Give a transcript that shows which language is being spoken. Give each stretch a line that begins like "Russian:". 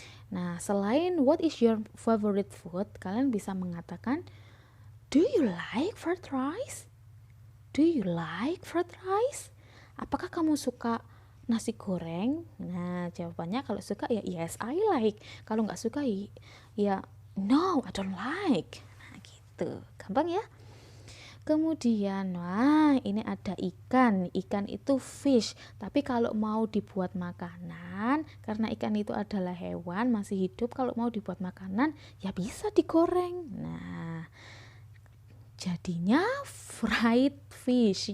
Indonesian: Nah, selain
English: what is your favorite food,
Indonesian: kalian bisa mengatakan,
English: do you like fried rice? Do you like fried rice?
Indonesian: Apakah kamu suka nasi goreng? Nah, jawabannya kalau suka ya
English: yes, I like.
Indonesian: Kalau nggak suka ya
English: no, I don't like.
Indonesian: Nah, gitu. Gampang ya? Kemudian, wah ini ada ikan. Ikan itu fish. Tapi kalau mau dibuat makanan, karena ikan itu adalah hewan, masih hidup, kalau mau dibuat makanan, ya bisa digoreng. Nah, jadinya fried fish.